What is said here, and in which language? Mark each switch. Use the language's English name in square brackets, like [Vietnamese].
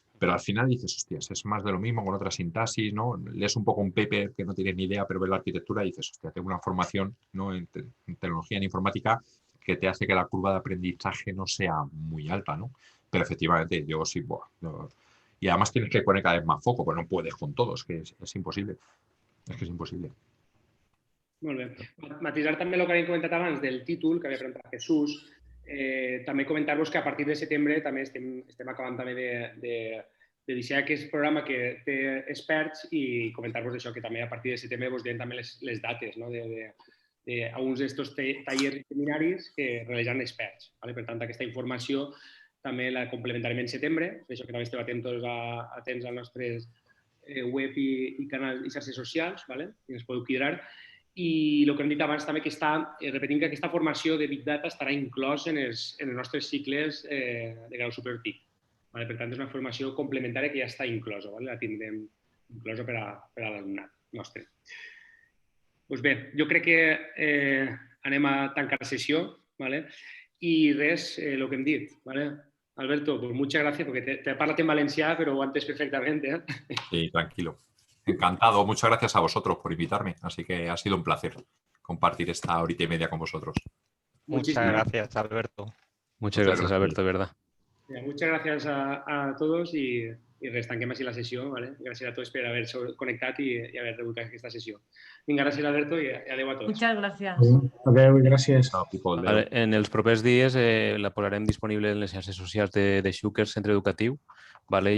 [Spanish] Pero al final dices, hostias, es más de lo mismo con otra sintaxis, ¿no? Lees un poco un paper que no tienes ni idea, pero ves la arquitectura y dices, hostia, tengo una formación, ¿no? en tecnología, en informática, que te hace que la curva de aprendizaje no sea muy alta, ¿no? Pero efectivamente, yo sí, y además tienes que poner cada vez más foco, pues no puedes con todos, que es imposible. [Catalan] És que és impossible. Molt bé. Matisar també el que havíem comentat abans del títol, que havia preguntat Jesús, també comentar-vos que a partir de setembre també estem acabant també de dissenyar aquest programa que té experts i comentar-vos això, que també a partir de setembre vos direm també les dates, no? d'uns d'estos tallers i seminaris que realitzen experts. Vale? Per tant, aquesta informació també la complementarem en setembre, per això que també esteu atents als nostres web i canals i xarxes socials, vale? I ens podeu cridar. I el que hem dit abans també que repetim que aquesta formació de Big Data estarà inclòs en els nostres cicles de grau superior TIC. Vale? Per tant, és una formació complementària que ja està inclosa, vale? La tindrem inclosa per a l'alumnat nostre. Doncs bé, jo crec que anem a tancar la sessió, vale? I res, el que hem dit, vale? [Spanish] Alberto, pues muchas gracias, porque te parlas en valencià, pero antes perfectamente. ¿Eh? Sí, tranquilo. Encantado. Muchas gracias a vosotros por invitarme. Así que ha sido un placer compartir esta horita y media con vosotros. Muchas gracias, Alberto. Muchas gracias, Alberto, de verdad. Muchas gracias a todos y [Catalan] res, tanquem així la sessió. [Spanish] ¿Vale? [Catalan] Gràcies a tots per haver-se connectat i haver rebut aquesta sessió. Vinga, gràcies, Alberto, i adeu a tots. [Spanish] Muchas gracias. [Catalan] Adeu i gràcies. Vale, en els propers dies la posarem disponible en les xarxes socials de Xúquer, Centre Educatiu, vale?